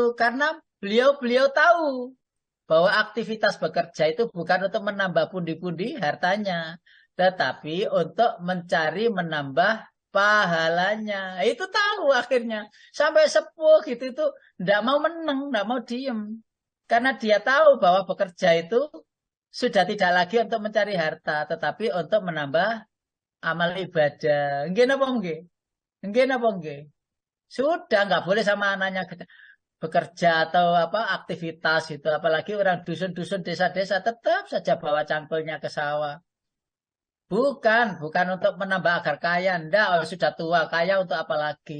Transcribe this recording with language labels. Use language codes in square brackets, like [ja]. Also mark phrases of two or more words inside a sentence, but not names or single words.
[id] Karena beliau tahu bahwa aktivitas bekerja itu bukan untuk menambah pundi-pundi hartanya, tetapi untuk mencari menambah pahalanya. Itu tahu akhirnya. Sampai sepuh gitu itu tidak mau menang, tidak mau diem. Karena dia tahu bahwa bekerja itu sudah tidak lagi untuk mencari harta, tetapi untuk menambah amal ibadah. [jv] Nggih napa nggih? Nggih napa nggih? [id] Sudah nggak boleh sama anaknya bekerja atau apa aktivitas itu, apalagi orang dusun-dusun desa-desa tetap saja bawa cangkulnya ke sawah. Bukan untuk menambah agar kaya, ndak, oh, sudah tua, kaya untuk apa lagi?